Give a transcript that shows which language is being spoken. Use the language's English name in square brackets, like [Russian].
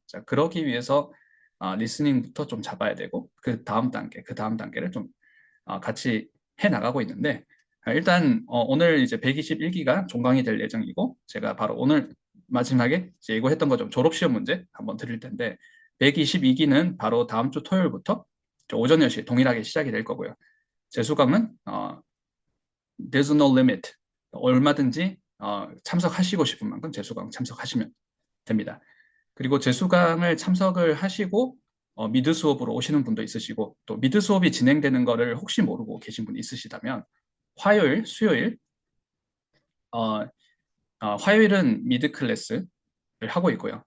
[Korean] 자, 그러기 위해서 리스닝부터 좀 잡아야 되고, 그 다음 단계를 좀 같이 해 나가고 있는데, 일단 오늘 이제 121기가 종강이 될 예정이고, 제가 바로 오늘 마지막에 이제 예고했던 것좀 졸업시험 문제 한번 드릴 텐데, 122기는 바로 다음 주 토요일부터 오전 10시 동일하게 시작이 될 거고요. 재수강은 [English] there's no limit. [Korean] 얼마든지 참석하시고 싶은 만큼 재수강 참석하시면 됩니다. 그리고 재수강을 참석을 하시고 미드 수업으로 오시는 분도 있으시고, 또 미드 수업이 진행되는 거를 혹시 모르고 계신 분이 있으시다면, 화요일, 수요일, 어, 화요일은 미드 클래스를 하고 있고요.